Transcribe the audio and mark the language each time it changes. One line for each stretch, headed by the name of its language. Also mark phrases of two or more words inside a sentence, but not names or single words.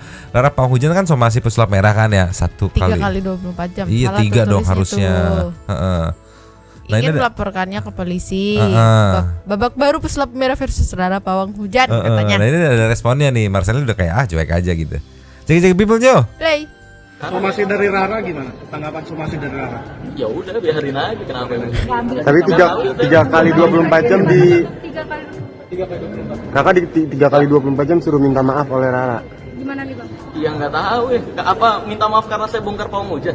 Indonesian: Rara Pawang Hujan kan somasi pesulap merah kan ya, 1 3 kali. kali 24 jam. Iya Salah 3 dong tertulis harusnya. itu. Heeh. Nah, ini Ingin ada- melaporkannya ke polisi. Heeh. Babak baru pesulap merah versus Rara Pawang Hujan katanya. Nah ini ada responnya nih, Marcelnya udah kayak cuek aja gitu. Cek people Nyo. Play. Somasi dari Rara gimana? Tanggapan somasi dari Rara? Ya udah biarin aja kenapa emang. Tapi 3 kali 24 jam di Kakak di 3 kali 24 jam suruh minta maaf oleh Rara. Ya nggak tahu ya. Apa minta maaf karena saya bongkar Pawang Hujan?